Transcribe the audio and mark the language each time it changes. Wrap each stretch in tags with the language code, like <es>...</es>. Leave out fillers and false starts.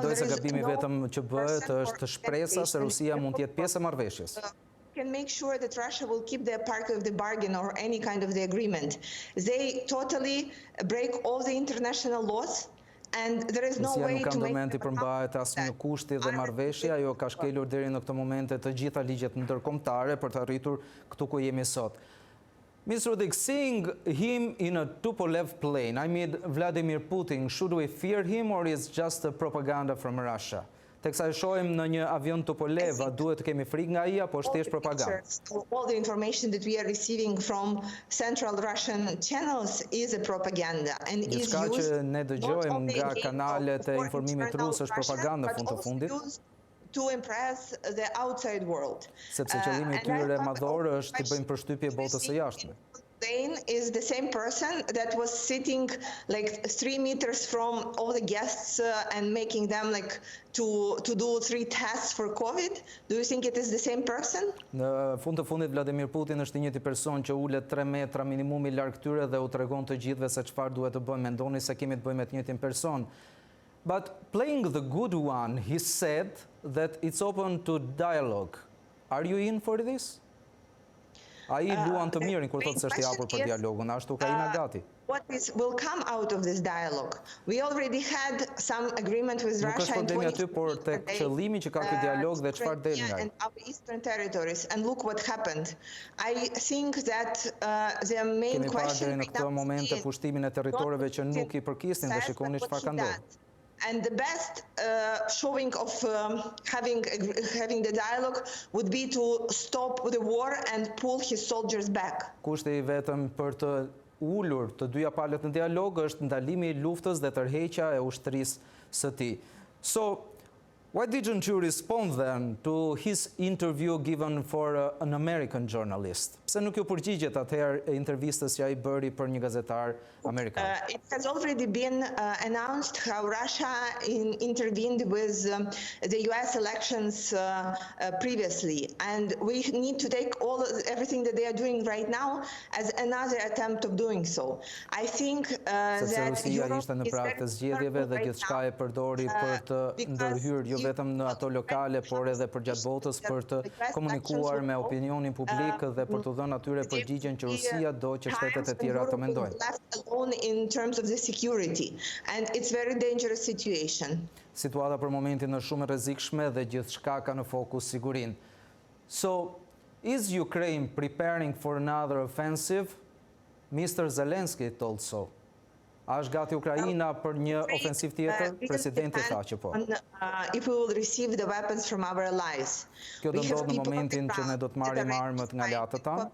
<en>there is</en> <sq>gabimi vetëm që bëhet është shpresa se Rusia mund të jetë pjesë e marrëveshjes.</sq> <en>Can make sure that Russia will keep their part of the bargain or any kind of the agreement. They totally break all the international laws. And there is no way to make</en> <sq>Rusia nuk ka përmbahet asnjë kushti dhe marrëveshje, ajo ka shkelur deri në këtë moment të gjitha ligjet ndërkombëtare për të arritur këtu ku jemi sot.</sq> <en>Ms. Rudik, seeing him in a Tupolev plane, I mean Vladimir Putin, should we fear him or is just a propaganda from Russia?</en> <sq>Teksa e shohim në një avion Tupolev, a duhet të kemi frikë nga ai apo është thjesht propagandë?</sq> <en>All the information that we are receiving from central Russian channels is a propaganda and is used</en> <sq>që ne dëgjojmë nga kanalet e informimit rus është propagandë në fund të fundit.</sq> <en>To impress the outside world.</en> <sq>Sepse qëllimi i tyre madhor është të bëjnë përshtypje botës së jashtme.</sq> <en>Is the same person that was sitting like 3 meters from all the guests and making them like to do 3 tests for COVID? Do you think it is the same person?</en> <sq>Në fund të fundit Vladimir Putin është i njëjti person që ulet 3 metra minimumi larg tyre dhe u tregon të gjithëve se çfarë duhet të bëjmë. Mendoni se kemi të bëjmë me të njëjtin person.</sq> <en>But playing the good one, he said that it's open to dialogue. Are you in for this?</en> <sq>Ai luan të mirin kur thotë se është i hapur për dialogun, ashtu Ukraina gati.</sq> <en>What will come out of this dialogue? We already had some agreement with Russia in 20</en> <sq>por tek qëllimi që ka ky dialog dhe çfarë del nga ai.</sq> <en>And our eastern territories, and look what happened. I think that the main question</en> <sq>në këtë moment të pushtimin e territoreve që nuk i përkisnin dhe shikoni çfarë ka ndodhur.</sq> <en>And the best showing of having the dialogue would be to stop the war and pull his soldiers back.</en> <sq>Kushti I vetëm për të ulur të dyja palët në dialog është ndalimi I luftës dhe tërheqja e ushtrisë së tij.</sq> <en>So, why didn't you respond then to his interview given for an American journalist?</en> <sq>Pse nuk ju përgjigjet atëherë intervistës që ai bëri për një gazetar amerikan?</sq> <en>It has already been announced how Russia intervened with the US elections previously, and we need to take everything that they are doing right now as another attempt of doing so. I think that</en> <sq>Rusia ishte në prag të zgjedhjeve dhe gjithçka e përdori për të ndërhyrë jo vetëm në ato lokale, por edhe përgjatë botës për të komunikuar me opinionin publik dhe për të dhënë atyre përgjigjen që Rusia do që shtetet e tjera të mendojnë.</sq> <en>In terms of the security, and it's very dangerous situation.</en> <sq>Situata për momentin është shumë e rrezikshme dhe gjithçka ka në fokus sigurinë.</sq> <en>So, is Ukraine preparing for another offensive? Mr. Zelensky told so.</en> <sq>A është gati Ukraina për një ofensiv tjetër? Presidenti tha që po.</sq> <en>If we will receive the weapons from our allies.</en> <sq>Kjo do ndodhë në momentin që ne do të marrim armët nga aleatët tanë.</sq>